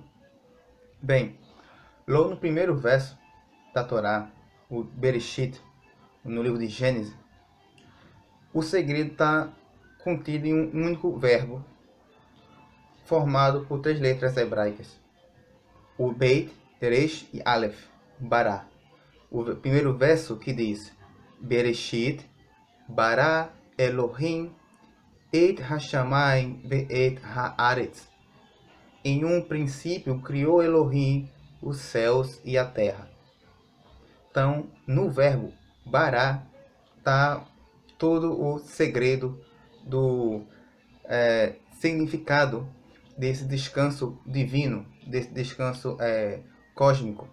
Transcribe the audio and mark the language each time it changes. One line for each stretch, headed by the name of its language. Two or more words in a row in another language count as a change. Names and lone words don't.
Portuguese: Bem, logo no primeiro verso da Torá, o Bereshit, no livro de Gênesis, o segredo está contido em um único verbo, formado por 3 letras hebraicas: o Beit, Resh e Aleph, Bará. O primeiro verso que diz:
Hebrew: בראשית ברא אלהים את השמים ואת הארץ.
Portuguese: Em um princípio criou Elohim os céus e a terra. Então, no verbo Bará está todo o segredo do significado desse descanso divino, desse descanso cósmico.